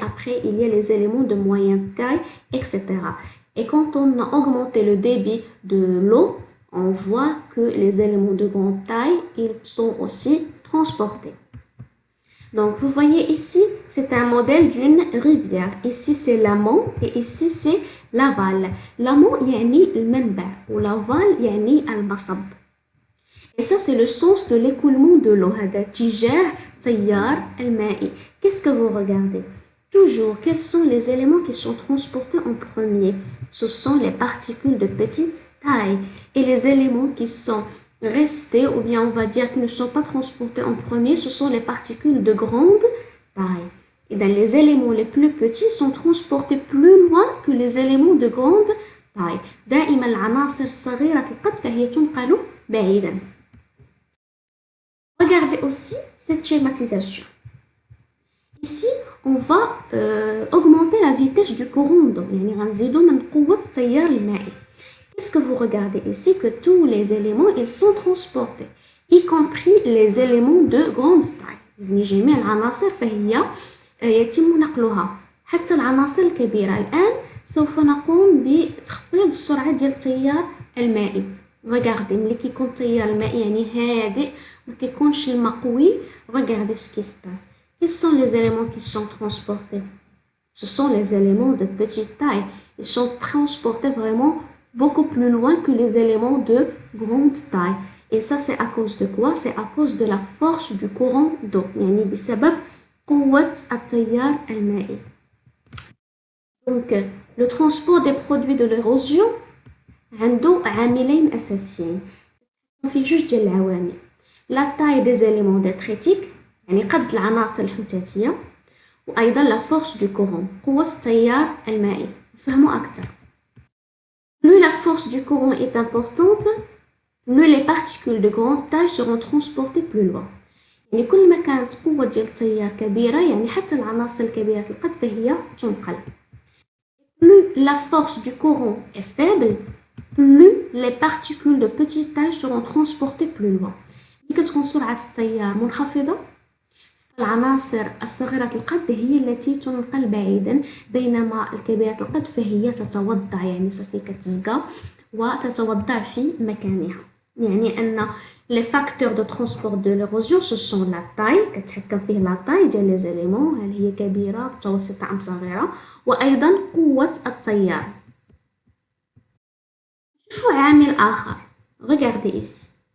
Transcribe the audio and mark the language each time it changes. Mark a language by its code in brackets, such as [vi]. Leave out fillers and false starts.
[fr] Après, il y a les éléments de moyenne taille, etc. Et quand on a augmenté le débit de l'eau, on voit que les éléments de grande taille, ils sont aussi transportés. Donc, vous voyez ici, c'est un modèle d'une rivière. Ici, c'est l'amont et ici, c'est l'aval. L'amont, [ar] يعني المنبع [fr] ou l'aval, [ar] يعني المصب. [fr] Et ça, c'est le sens de l'écoulement de l'eau. [ar] هذا اتجاه تيار المائي. [fr] Qu'est-ce que vous regardez? Toujours, quels sont les éléments qui sont transportés en premier? Ce sont les particules de petite taille. Et les éléments qui sont restés, ou bien on va dire qui ne sont pas transportés en premier, ce sont les particules de grande taille. Et dans les éléments les plus petits sont transportés plus loin que les éléments de grande taille. [ar] دائما العناصر الصغيرة القد فهي تنقل بعيدا. [fr] Regardez aussi cette schématisation. Ici, on va augmenter la vitesse du courant d'eau. [ar] يعني غنزيدو من قوة التيار المائي. [fr] Qu'est-ce que vous regardez ici? Que tous les éléments, ils sont transportés, y compris les éléments de grande taille. [ar] يعني جميع العناصر فهي يتم نقلها حتى العناصر الكبيرة. الآن سوف نقوم بتخفيض السرعة ديال التيار المائي. [fr] Regardez, [ar] ملي كيكون التيار المائي يعني هادئ ما كيكونش الماء قوي. [fr] Regardez ce qui se passe. Quels sont les éléments qui sont transportés? Ce sont les éléments de petite taille. Ils sont transportés vraiment beaucoup plus loin que les éléments de grande taille. Et ça, c'est à cause de quoi? C'est à cause de la force du courant d'eau. [ar] يعني بسبب قوة التيار المائي. [fr] Donc, le transport des produits de l'érosion [ar] عنده عاملين أساسيين. في جوج ديال العوامل. [fr] La taille des éléments détritiques [ar] يعني قد العناصر الحثاثية، وأيضا [fr] la force du courant [ar] قوة التيار المائي. نفهموا أكثر. [fr] Plus la force du courant est importante, plus les particules de grande taille seront transportées plus loin. [ar] يعني كل ما كانت قوة ديال التيار كبيرة يعني حتى العناصر الكبيرة القد فهي تنقل. [fr] Plus la force du courant est faible, plus les particules de petite taille seront transportées plus loin. [ar] ملي كتكون سرعة التيار منخفضة العناصر الصغيرة القد هي التي تنقل بعيدا، بينما الكبيرة القد فهي تتوضع يعني صافي كتزقى وتتوضع في مكانها. يعني أن [fr] les facteurs de transport de l'érosion ce sont la taille [ar] كتحكم فيه [fr] la taille [ar] ديال [fr] les éléments [ar] هل هي كبيرة متوسطة أم صغيرة، وأيضا قوة التيار. شوفوا عامل آخر. [fr] Regardez ici.